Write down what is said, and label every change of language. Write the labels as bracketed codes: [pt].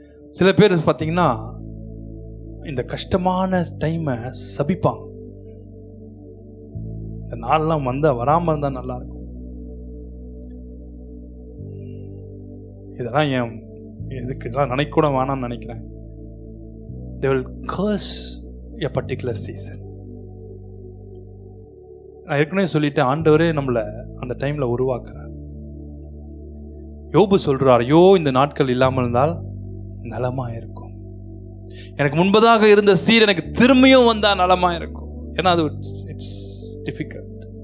[ta] சில பேர் பார்த்தீங்கன்னா இந்த கஷ்டமான டைமை சபிப்பாங்க. இந்த நாள்லாம் வராம இருந்தா நல்லா இருக்கும். இதெல்லாம் எதுக்கு இதெல்லாம் நினைக்க கூட வேணாம்னு நினைக்கிறேன். [en] They will curse a particular season. [ta] நான் ஏற்கனவே சொல்லிட்டேன், ஆண்டவரே நம்மளை அந்த டைம்ல உருவாக்குறார். யோபு சொல்றார், ஐயோ இந்த நாட்கள் இல்லாமல் இருந்தால் நலமா இருக்கும், எனக்கு முன்பதாக இருந்த சீர் எனக்கு திரும்பியும் வந்தா நலமா இருக்கும். ஏன்னா அது இட்ஸ் டிஃபிகல்ட்.